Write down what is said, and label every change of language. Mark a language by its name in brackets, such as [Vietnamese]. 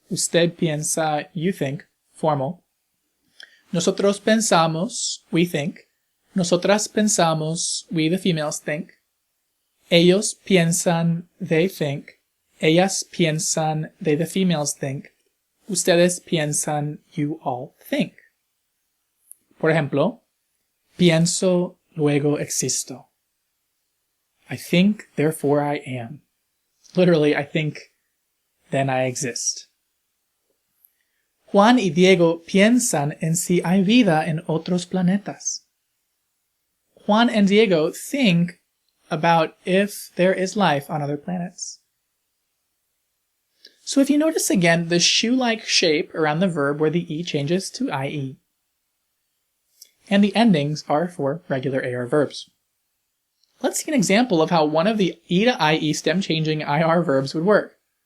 [Spanish] Usted piensa, [English] you think, formal. [Spanish] Nosotros pensamos, [English] we think. [Spanish] Nosotras pensamos, [English] we the females think. [Spanish] Ellos piensan, [English] they think. [Spanish] Ellas piensan, [English] they the females think. [Spanish] Ustedes piensan, [English] you all think. [Spanish] Por ejemplo, pienso, luego existo. [English] I think, therefore I am. Literally, I think, then I exist. [Spanish] Juan y Diego piensan en si hay vida en otros planetas. [English] Juan and Diego think about if there is life on other planets. So if you notice again the shoe-like shape around the verb where the E changes to IE. And the endings are for regular AR verbs. Let's see an example of how one of the E to IE stem-changing IR verbs would work.